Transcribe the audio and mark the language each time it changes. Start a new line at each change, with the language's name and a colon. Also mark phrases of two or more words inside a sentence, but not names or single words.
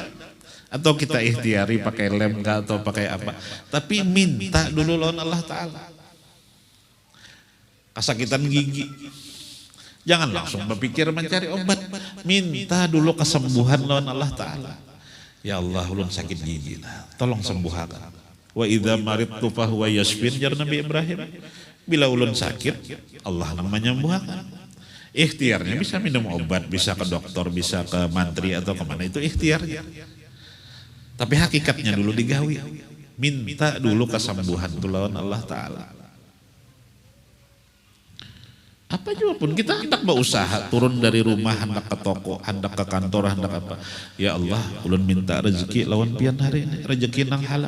Banjar: Atau kita ikhtiari pakai lem atau pakai apa. Tapi minta dulu lawan Allah Ta'ala. Kesakitan gigi, jangan langsung berpikir mencari obat. Minta dulu kesembuhan lawan Allah Ta'ala.
Arabic: يا الله,
Banjar: ulun sakit gigi, tolong sembuhkan.
Arabic: وإذا مرضت فهو يشفين, jar Nabi Ibrahim.
Banjar: Bila ulun sakit, Allah yang menyembuhkan. Ikhtiarnya bisa minum obat, bisa ke dokter, bisa ke mantri atau kemana, itu ikhtiarnya. Tapi hakikatnya dulu digawi. Minta dulu kesembuhan lawan Allah Ta'ala. Apa juga pun kita hendak berusaha, turun dari rumah, hendak ke toko, hendak ke kantor, hendak apa.
Arabic: يا الله,
Banjar: ulun minta rezeki lawan pian hari ini, rezeki nang halal.